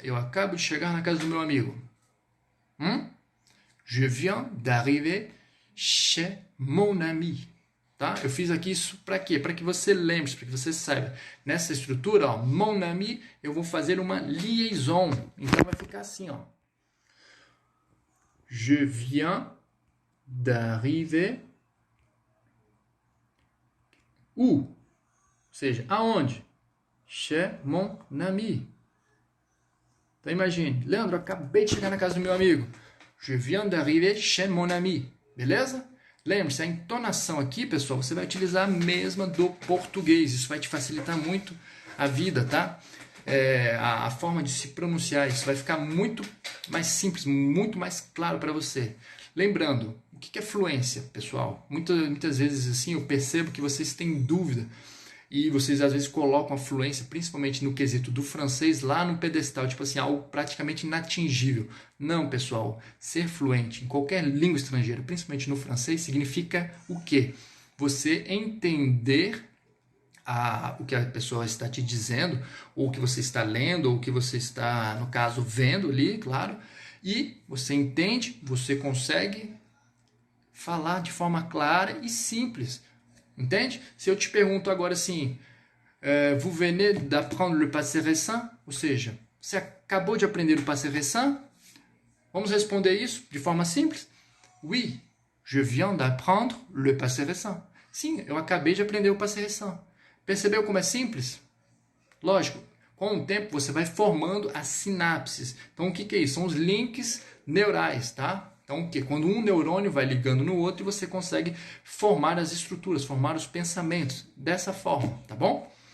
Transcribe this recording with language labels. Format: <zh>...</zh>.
<pt>Eu acabo de chegar na casa do meu amigo.</pt> <fr>Je viens d'arriver chez mon ami.</fr> <pt>Tá? Eu fiz aqui isso para quê? Para que você lembre, para que você saiba. Nessa estrutura, ó, mon ami, eu vou fazer uma liaison. Então vai ficar assim, ó.</pt> <fr>Je viens d'arriver où?</fr> <pt>Ou seja, aonde?</pt> <fr>Chez mon ami.</fr> <pt>Então imagine, Leandro, eu acabei de chegar na casa do meu amigo.</pt> <fr>Je viens d'arriver chez mon ami.</fr> <pt>Beleza? Lembre-se, a entonação aqui, pessoal, você vai utilizar a mesma do português. Isso vai te facilitar muito a vida, tá? A forma de se pronunciar, isso vai ficar muito mais simples, muito mais claro para você. Lembrando, o que é fluência, pessoal? Muitas vezes assim eu percebo que vocês têm dúvida e vocês às vezes colocam a fluência, principalmente no quesito do francês, lá no pedestal, tipo assim, algo praticamente inatingível. Não, pessoal, ser fluente em qualquer língua estrangeira, principalmente no francês, significa o quê? Você entender o que a pessoa está te dizendo, ou o que você está lendo, ou o que você está, no caso, vendo ali, claro, e você entende, você consegue falar de forma clara e simples. Entende? Se eu te pergunto agora assim,</pt> <fr>vous venez d'apprendre le passé récent?</fr> <pt>Ou seja, você acabou de aprender o passé récent? Vamos responder isso de forma simples?</pt> <fr>Oui, je viens d'apprendre le passé récent.</fr> <pt>Sim, eu acabei de aprender o passé récent. Percebeu como é simples? Lógico, com o tempo você vai formando as sinapses. Então o que é isso? São os links neurais, tá? Então, o quê? Quando um neurônio vai ligando no outro e você consegue formar as estruturas, formar os pensamentos dessa forma, tá bom?</pt>